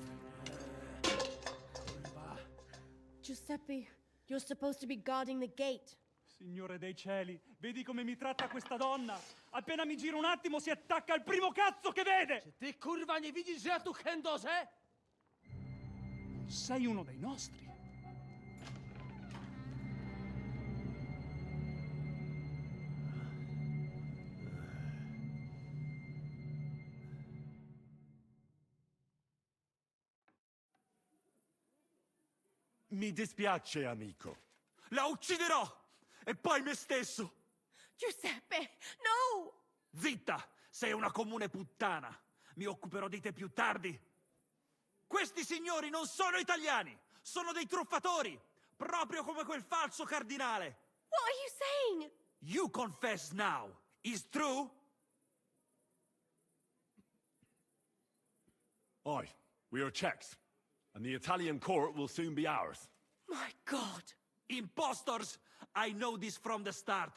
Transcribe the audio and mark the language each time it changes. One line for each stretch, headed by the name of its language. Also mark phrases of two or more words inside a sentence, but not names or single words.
English: Giuseppe, you're supposed to be guarding the gate.
Italian: Signore dei cieli, vedi come mi tratta questa donna? Appena mi giro un attimo si attacca al primo cazzo che vede!
Polish: Czy ty kurwa nie widzisz, że ja tu chędożę?
Italian: Sei uno dei nostri. Mi dispiace, amico. La ucciderò! E poi me stesso! Giuseppe, no! Zitta! Sei una comune puttana! Mi occuperò di te più tardi! Questi signori non sono italiani! Sono dei truffatori! Proprio come quel falso cardinale!
English: What are you saying? You confess now! Is true? Aye, we are Czechs, and the Italian court will soon be ours. My God! Impostors! I know this from the start.